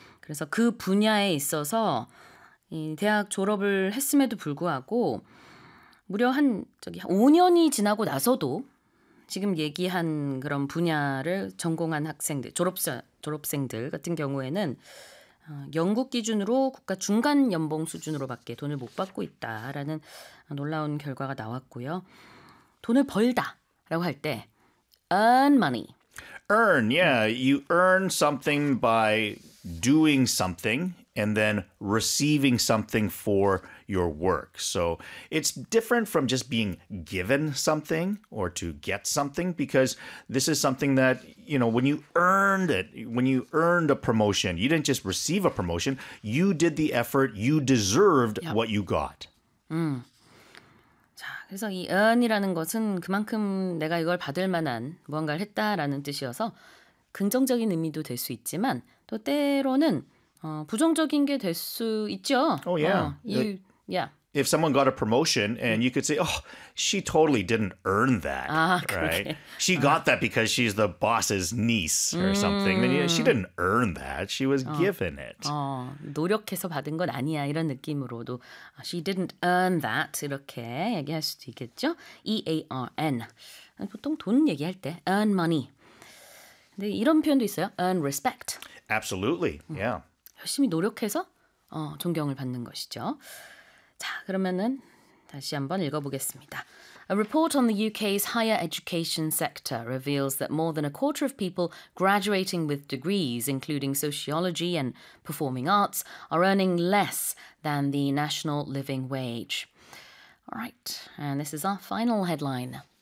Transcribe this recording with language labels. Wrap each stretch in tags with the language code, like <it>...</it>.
<ko>그래서 그 분야에 있어서 이 대학 졸업을 했음에도 불구하고 무려 한 저기 5년이 지나고 나서도 지금 얘기한 그런 분야를 전공한 학생들, 졸업생들 같은 경우에는 영국 기준으로 국가 중간 연봉 수준으로밖에 돈을 못 받고 있다라는 놀라운 결과가 나왔고요. 돈을 벌다라고 할 때 earn money.</ko> <en>Earn, yeah. You earn something by doing something and then receiving something for your work. So it's different from just being given something or to get something because this is something that, you know, when you earned it, when you earned a promotion, you didn't just receive a promotion. You did the effort. You deserved yep. what you got.</en> <ko>자, 그래서 이 earn이라는 것은 그만큼 내가 이걸 받을 만한 무언가를 했다라는 뜻이어서 긍정적인 의미도 될 수 있지만 또 때로는 부정적인 게 될 수 있죠.</ko> <en>Oh, yeah. If someone got a promotion and you could say, oh, she totally didn't earn that, right? She got that because she's the boss's niece or something. Then, yeah, she didn't earn that. She was given it.</en> <ko>노력해서 받은 건 아니야 이런 느낌으로도</ko> <en>she didn't earn that</en> <ko>이렇게 얘기할 수도 있겠죠. E-A-R-N. 보통 돈 얘기할 때 earn money. 근데 이런 표현도 있어요.</ko> <en>Earn respect. Absolutely, yeah.</en> <ko>열심히 노력해서 존경을 받는 것이죠. 자, 그러면은 다시 한번 읽어보겠습니다.</ko> <en>A report on the UK's higher education sector reveals that more than a quarter of people graduating with degrees, including sociology and performing arts, are earning less than the national living wage. All right, and this is our final headline.</en>